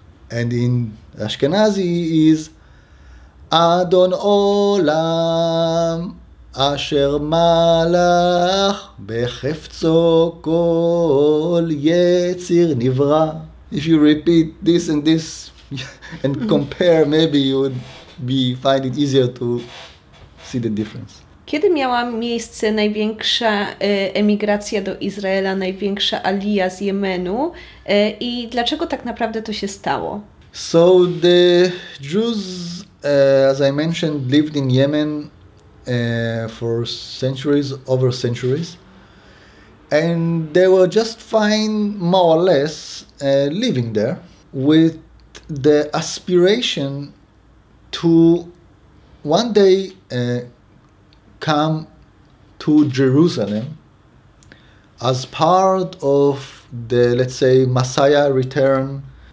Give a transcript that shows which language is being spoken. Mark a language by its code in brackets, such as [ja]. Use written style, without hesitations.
[en] And in Ashkenazi is [he] אדון עולם אשר מלך בחפצו כל יציר נברא. [en] If you repeat this and this and compare, maybe you would find it easier to see the difference. [pl] Kiedy miała miejsce największa emigracja do Izraela, największa alija z Jemenu i dlaczego tak naprawdę to się stało? [en] So the Jews, as I mentioned, lived in Yemen for over centuries, and they were just fine, more or less, living there with the aspiration to one day come to Jerusalem as part of the, let's say, Messiah return.